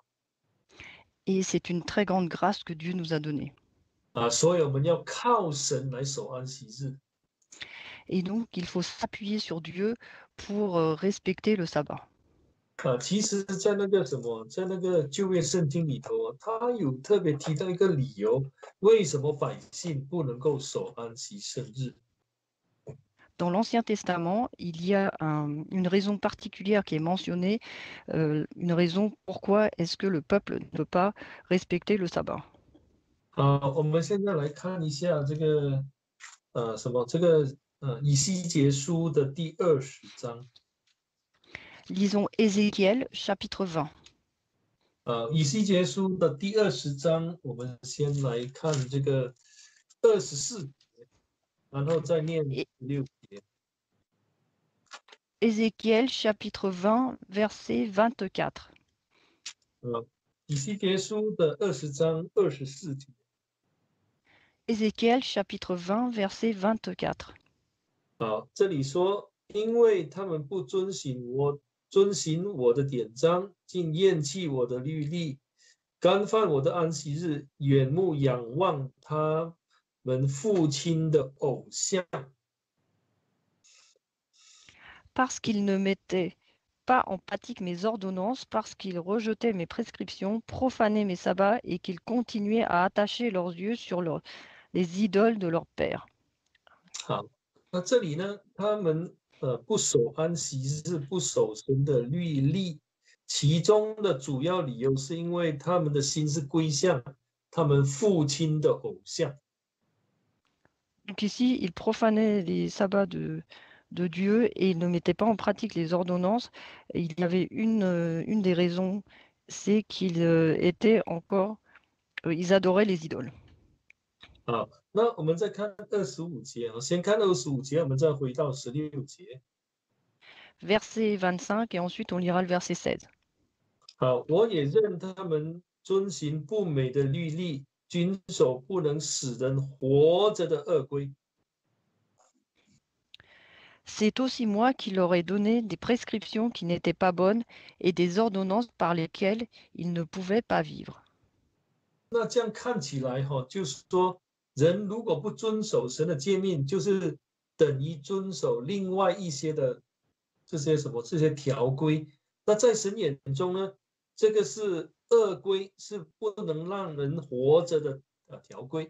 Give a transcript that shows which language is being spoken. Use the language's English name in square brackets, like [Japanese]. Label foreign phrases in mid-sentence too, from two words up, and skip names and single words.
[French] Et c'est une très grande grâce que Dieu nous a donnée. [Chinese] 所以我们要靠神来守安息日。 [French] Et donc, il faut s'appuyer sur Dieu pour respecter le sabbat. [Chinese] 其实，在那个在那个旧约圣经里头他有特别提到一个理由，为什么百姓不能够守安息生日？ [French] dans l'Ancien Testament, il y a une raison particulière qui est mentionnée, une raison pourquoi est-ce que le peuple ne peut pas respecter le sabbat. [Chinese] 好，我们现在来看一下这个以西结书的第20章。 [French] Lisons Ézéchiel chapitre 20. [Chinese] 以西结书的第20章，我们先来看这个24节，然后再念16节。 [French] Ézéchiel chapitre 20, verset 24. [Chinese] 以西结书的20章24节。 [French] Ézéchiel chapitre 20, verset 24. [Chinese] 好，这里说，因为他们不遵行我的典章，竟厌弃我的律例，干犯我的安息日，眼目仰望他们父亲的偶像。 [French] Parce qu'ils ne mettaient pas en pratique mes ordonnances, parce qu'ils rejetaient mes prescriptions, profanaient mes sabbats et qu'ils continuaient à attacher leurs yeux sur les idoles de leur père. [Chinese] 好，那这里呢，他们不守安息日，不守神的律例，其中的主要理由是因为他们的心是归向他们父亲的偶像。 [French] Donc ici, ils profanaient les sabbats de Dieu et ils ne mettaient pas en pratique les ordonnances. Et il y avait une des raisons, c'est qu'ils ils adoraient les idoles. [Chinese] 好，那我们再看25节啊，先看25节，我们再回到16节。 [French] Verset 25 et ensuite on lira le verset 16. [Chinese] 好，我也认他们遵行不美的律例，遵守不能使人活着的恶规。 [French] C'est aussi moi qui leur ai donné des prescriptions qui n'étaient pas bonnes et des ordonnances par lesquelles ils ne pouvaient pas vivre. [Chinese] 那这样看起来就是说，人如果不遵守神的诫命，就是等于遵守另外一些的这些条规。那在神眼中呢，这个是恶规，是不能让人活着的条规。